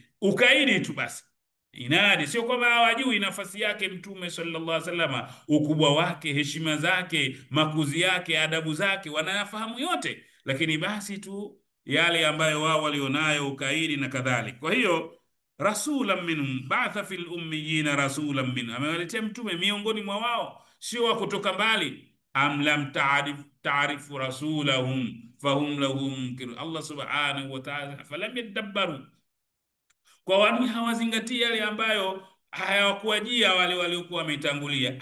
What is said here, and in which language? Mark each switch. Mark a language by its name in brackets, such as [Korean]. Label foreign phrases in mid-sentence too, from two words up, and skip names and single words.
[Swahili] Ukaidi tu basi, inadi. Sio kwamba hawajui nafasi yake Mtume [Arabic] صلى الله عليه وسلم, [Swahili] ukubwa wake, heshima zake, makuzi yake, adabu zake, wanayafahamu yote, lakini basi tu yale ambayo wao walionayo, ukaidi na kadhalika. Kwa hiyo [Arabic] رسولا منهم بعث في الأميين رسولا منهم, [Swahili] amewaletea mtume miongoni mwa wao, sio wa kutoka mbali. [Arabic] أم لم تعرفوا رسولهم فهم له منكرون. الله سبحانه وتعالى فلم يدبروا, [Swahili] kwa wani hawazingatia yale ambayo hayawakuwajia wale waliokuwa wametangulia.